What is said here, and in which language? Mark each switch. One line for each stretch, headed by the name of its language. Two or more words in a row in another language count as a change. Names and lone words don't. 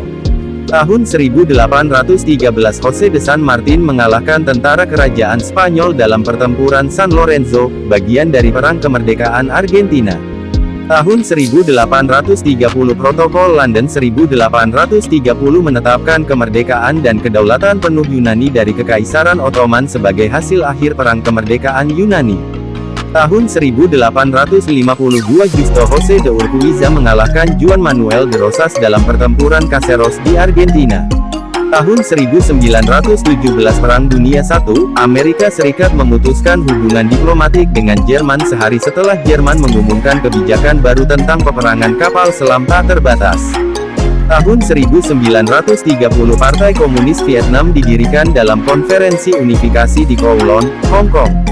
Indonesian: Tahun 1813 José de San Martín mengalahkan tentara kerajaan Spanyol dalam pertempuran San Lorenzo, bagian dari Perang Kemerdekaan Argentina. Tahun 1830 Protokol London 1830 menetapkan kemerdekaan dan kedaulatan penuh Yunani dari Kekaisaran Ottoman sebagai hasil akhir Perang Kemerdekaan Yunani. Tahun 1852 Justo José de Urquiza mengalahkan Juan Manuel de Rosas dalam pertempuran Caseros di Argentina. Tahun 1917 Perang Dunia I, Amerika Serikat memutuskan hubungan diplomatik dengan Jerman sehari setelah Jerman mengumumkan kebijakan baru tentang peperangan kapal selam tak terbatas. Tahun 1930 Partai Komunis Vietnam didirikan dalam konferensi unifikasi di Kowloon, Hong Kong.